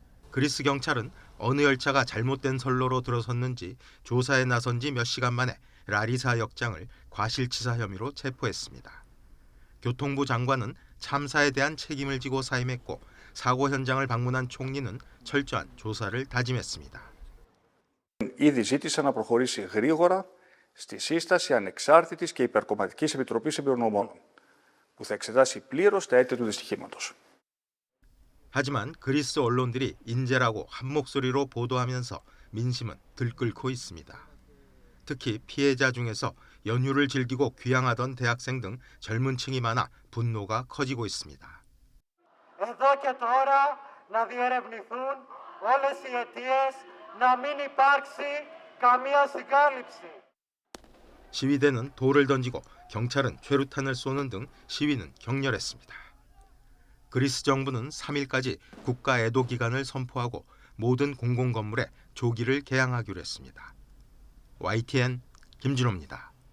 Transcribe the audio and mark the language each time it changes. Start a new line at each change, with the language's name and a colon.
Korean: 그리스 경찰은 어느 열차가 잘못된 선로로 들어섰는지 조사에 나선 지 몇 시간 만에 라리사 역장을 과실치사 혐의로 체포했습니다. 교통부 장관은 참사에 대한 책임을 지고 사임했고 사고 현장을 방문한 총리는 철저한 조사를 다짐했습니다.
Greek: Ήδη ζήτησα να προχωρήσει γρήγορα στη σύσταση ανεξάρτητης και υπερκομματικής επιτροπής εμπειρογνωμόνων, που θα εξετάσει πλήρως τα αίτια του δυστυχήματος.
Korean: 하지만 그리스 언론들이 인재라고 한 목소리로 보도하면서 민심은 들끓고 있습니다. 특히 피해자 중에서 연휴를 즐기고 귀향하던 대학생 등 젊은 층이 많아 분노가 커지고 있습니다.
Greek: Εδώ και τώρα να διερευνηθούν όλες οι αιτίες, να μην υπάρξει καμία συγκάλυψη.
Korean: 시위대는 돌을 던지고 경찰은 최루탄을 쏘는 등 시위는 격렬했습니다. 그리스 정부는 3일까지 국가 애도 기간을 선포하고 모든 공공건물에 조기를 개항하기로 했습니다. YTN 김진호입니다.